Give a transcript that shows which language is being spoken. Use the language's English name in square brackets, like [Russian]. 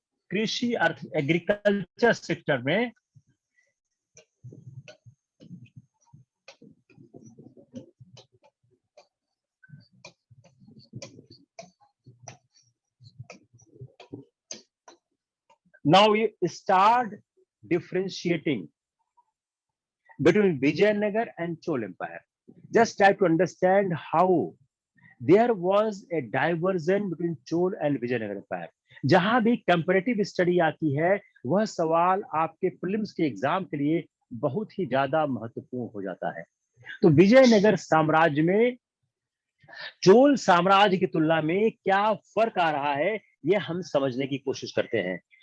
[Hindi] कृषि अर्थ agriculture sector में [English] now we start differentiating between Vijayanagar and Chol Empire. Just try to understand how there was a diversion between Chol and Vijayanagar Empire. [Hindi] जहां भी comparative study आती है, वह सवाल आपके प्रीलिम्स के एग्जाम के लिए बहुत ही ज्यादा महत्वपूर्ण हो जाता है। तो विजयनगर साम्राज्य में चोल साम्राज्य की तुलना में क्या फर्क आ रहा है, यह हम समझने की कोशिश करते हैं।